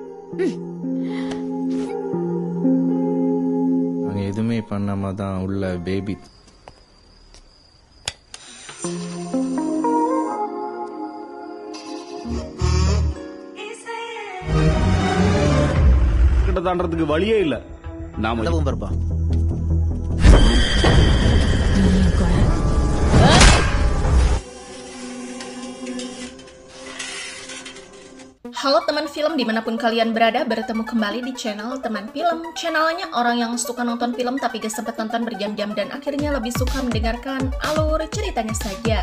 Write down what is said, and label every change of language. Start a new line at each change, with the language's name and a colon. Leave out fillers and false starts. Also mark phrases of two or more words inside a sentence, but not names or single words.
Tamil: நாங்கள் எதுவுமே பண்ணாம தான் உள்ள பேபி கிட்ட தாண்டறதுக்கு வழியே இல்ல. நாம பர்பா
Indonesian: Halo teman film dimanapun kalian berada, bertemu kembali di channel Teman Film. Channelnya orang yang suka nonton film tapi gak sempet nonton berjam-jam dan akhirnya lebih suka mendengarkan alur ceritanya saja.